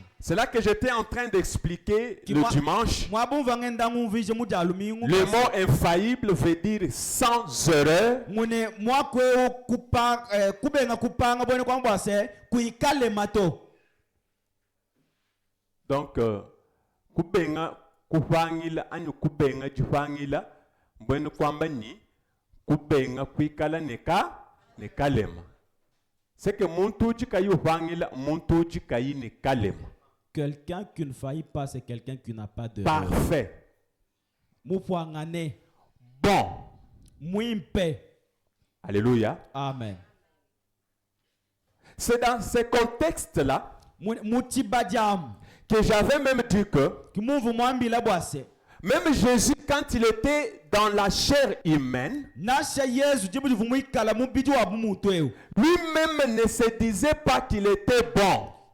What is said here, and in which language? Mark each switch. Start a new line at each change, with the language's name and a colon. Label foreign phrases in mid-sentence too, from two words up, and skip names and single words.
French: C'est là que j'étais en train d'expliquer le dimanche. Le mot infaillible veut dire sans erreur. Donc,
Luba-Katanga: kubenga kufangila anyu kubenga jifangila mbwenu kwamba ni kubenga kuikala nekalema.
French: C'est que quelqu'un qui ne faillit pas, c'est quelqu'un qui n'a pas de parfait. Bon. Alléluia. Amen. C'est dans ce contexte-là que j'avais même dit que même Jésus, quand il était dans la chair humaine, lui-même ne se disait pas qu'il était bon.